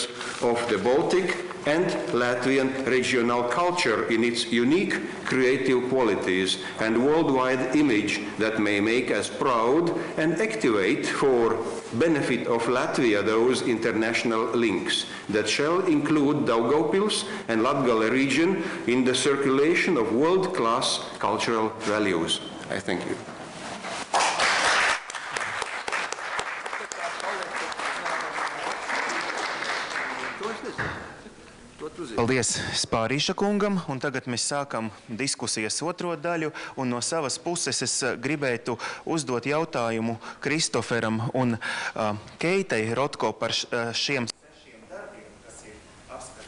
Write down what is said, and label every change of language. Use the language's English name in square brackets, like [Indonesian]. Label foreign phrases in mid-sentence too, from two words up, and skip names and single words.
[English] of the Baltic and Latvian regional culture in its unique creative qualities and worldwide image that may make us proud and activate for benefit of Latvia those international links that shall include Daugavpils and Latgale region in the circulation of world-class cultural values. I thank you. [Latvian] Paldies Spārīša kungam, un tagad mēs sākam diskusijas otro daļu, un no savas puses es gribētu uzdot jautājumu Kristoferam un Keitai Rothko par šiem 6 darbiem, kas ir apskatīti.